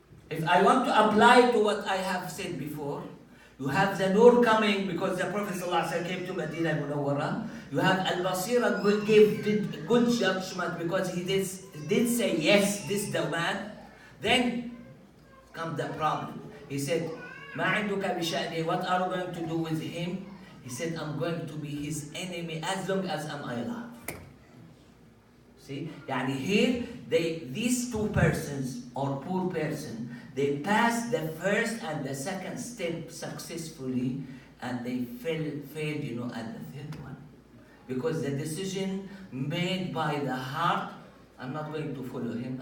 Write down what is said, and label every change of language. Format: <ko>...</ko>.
<en>If I want to apply to what I have said before, you have the nur coming because the Prophet ﷺ came to Medina al-Munawwara. You have al-Basira did good judgment because he did say, yes, this is the man. Then comes the problem. He said,</en> <ar>مَا عِنْدُكَ بِشَأْنِهِ.</ar> <en>What are you going to do with him? He said, I'm going to be his enemy as long as I'm alive. See, يعني here these two persons or poor person, they passed the first and the second step successfully, and they failed, you know, at the third one, because the decision made by the heart, I'm not going to follow him.</en>